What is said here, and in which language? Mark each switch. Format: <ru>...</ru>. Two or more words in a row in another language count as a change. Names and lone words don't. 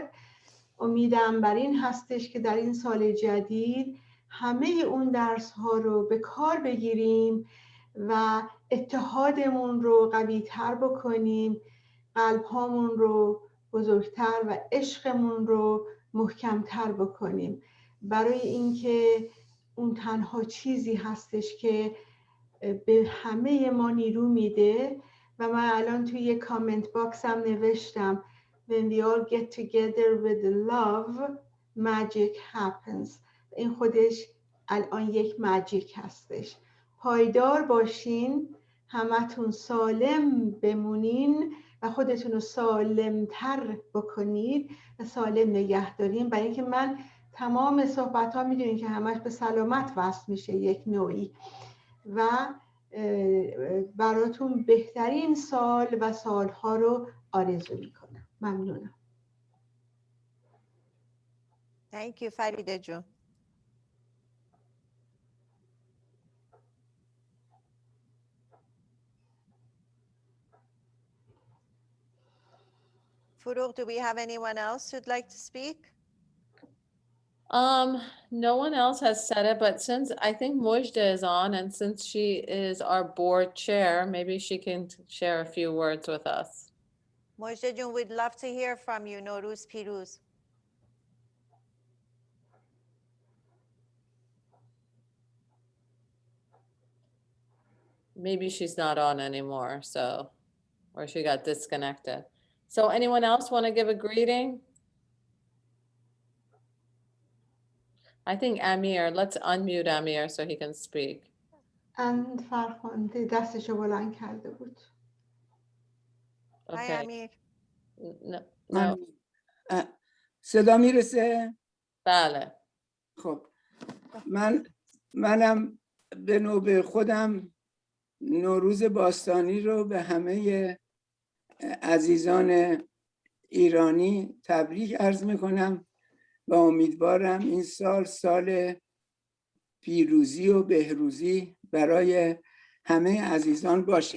<fa>امیدم بر این هستش که در این سال جدید همه اون درس ها رو به کار بگیریم و اتحادمون رو قوی تر بکنیم، قلب هامون رو بزرگتر و عشقمون رو محکمتر بکنیم، برای اینکه اون تنها چیزی هستش که به همه ما نیرو میده. و من الان توی یه کامنت باکس هم نوشتم</fa> <en>When we all get together with love, magic happens.</en> <fa>این خودش الان یک ماجیک هستش. پایدار باشین، همتون سالم بمونین و خودتون رو سالمتر بکنید و سالم نگه دارین، برای اینکه من تمام صحبت ها میدونین که همش به سلامت وصل میشه یک نوعی، و براتون بهترین سال و سالها رو آرزو میکنم. ممنونم.</fa> <en>Thank you فریده جون. Furuq, do we have anyone else who'd like to speak? No one else has said it, but since I think Mujda is on, and since she is our board chair, maybe she can share a few words with us. Mujda Jun, we'd love to hear from you.</en> <fa>نوروز پیروز.</fa> <en>Maybe she's not on anymore, so, or she got disconnected. So anyone else want to give a greeting? I think Amir, let's unmute Amir so he can speak.</en> <fa>اند فرخنده دستشو بلند کرده بود.</fa> <en>Hi Okay. Amir. No.</en> <fa>صدا میرسه؟ بله. خب منم به نوبه خودم نوروز باستانی رو به همه عزیزان ایرانی تبریک عرض میکنم و امیدوارم این سال پیروزی و بهروزی برای همه عزیزان باشه.</fa>